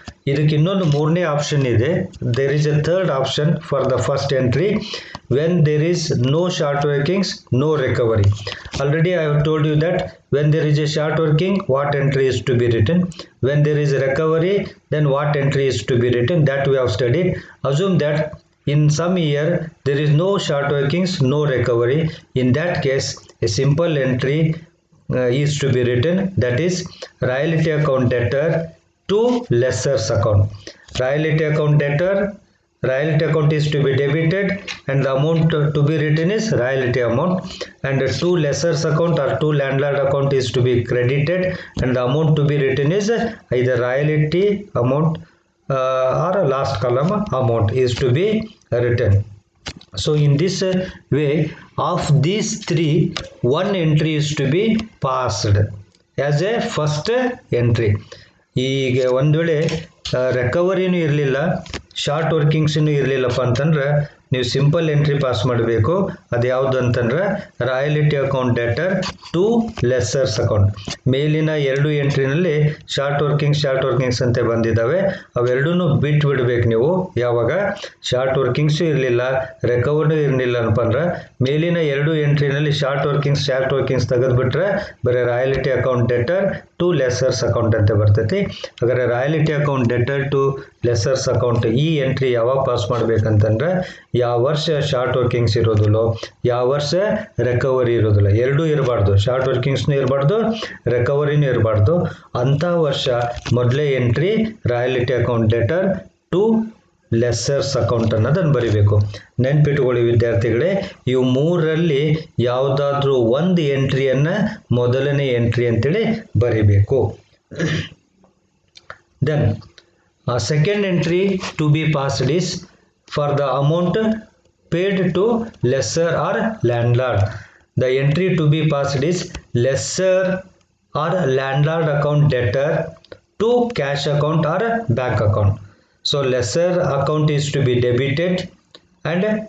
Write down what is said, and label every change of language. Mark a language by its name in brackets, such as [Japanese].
[Kannada] ಇದಕ್ಕೆ ಇನ್ನೊಂದು ಮೂರನೇ ಆಪ್ಷನ್ ಇದೆ. [English] There is a third option for the first entry when there is no short workings, no recovery. Already I have told you that when there is a short working, what entry is to be written. When there is recovery, then what entry is to be written. That we have studied. Assume that in some year there is no short workings, no recovery. In that case a simple entry is to be written, that is royalty account debtor to lessers account. Royalty account debtor, royalty account is to be debited and the amount to be written is royalty amount, and two lessers account or two landlord account is to be credited and the amount to be written is either royalty amount or last column amount is to be written. So in this way, of these three, one entry is to be passed as a first entry. [Kannada] ಈಗ ಒಂದು ವೇಳೆ ರಿಕವರಿನೂ ಇರಲಿಲ್ಲ, short ವರ್ಕಿಂಗ್ಸೂ ಇರಲಿಲ್ಲಪ್ಪ ಅಂತಂದ್ರೆ ನೀವು simple entry pass ಮಾಡಬೇಕು. ಅದು ಯಾವುದು ಅಂತಂದ್ರೆ royalty account deter to ಲೆಸ್ಸರ್ಸ್ account. ಮೇಲಿನ ಎರಡು ಎಂಟ್ರಿನಲ್ಲಿ ಶಾರ್ಟ್ ವರ್ಕಿಂಗ್ಸ್ ಅಂತ ಬಂದಿದ್ದಾವೆ, ಅವೆರಡೂ ಬಿಟ್ಟು ಬಿಡಬೇಕು ನೀವು. ಯಾವಾಗ ಶಾರ್ಟ್ ವರ್ಕಿಂಗ್ಸು ಇರಲಿಲ್ಲ, ರಿಕವರಿನೂ ಇರಲಿಲ್ಲ ಅನ್ಪ ಅಂದ್ರೆ ಮೇಲಿನ ಎರಡು ಎಂಟ್ರಿನಲ್ಲಿ ಶಾರ್ಟ್ ವರ್ಕಿಂಗ್ಸ್ ತೆಗೆದುಬಿಟ್ರೆ ಬರೀ royalty account deter to ಲೆಸ್ಸರ್ಸ್ account ಅಂತ ಬರ್ತೈತಿ. ಹಾಗಾದ್ರೆ royalty account deter to ಲೆಸ್ಸರ್ಸ್ account ಈ ಎಂಟ್ರಿ ಯಾವಾಗ ಪಾಸ್ ಮಾಡ್ಬೇಕಂತಂದ್ರೆ ಯಾವ ವರ್ಷ ಶಾರ್ಟ್ ವರ್ಕಿಂಗ್ಸ್ ಇರೋದಿಲ್ಲೋ, ಯಾವ ವರ್ಷ ರಿಕವರಿ ಇರೋದಿಲ್ಲ, ಎರಡೂ ಇರಬಾರ್ದು. ಶಾರ್ಟ್ ವರ್ಕಿಂಗ್ಸ್ನೂ ಇರಬಾರ್ದು, ರಿಕವರಿನೂ ಇರಬಾರ್ದು. ಅಂಥ ವರ್ಷ ಮೊದಲೇ entry royalty account deter to ಲೆಸ್ಸರ್ಸ್ account ಅನ್ನೋದನ್ನು ಬರಿಬೇಕು. ನೆನ್ಪಿಟ್ಕೊಳ್ಳಿ ವಿದ್ಯಾರ್ಥಿಗಳೇ, ಇವು ಮೂರರಲ್ಲಿ ಯಾವುದಾದ್ರೂ ಒಂದು ಎಂಟ್ರಿಯನ್ನು ಮೊದಲನೇ ಎಂಟ್ರಿ ಅಂತೇಳಿ ಬರಿಬೇಕು. [English] Then second entry to be passed is for the amount paid to lessor or landlord. The entry to be passed is lessor or landlord account debtor to cash account or bank account. So lessor account is to be debited and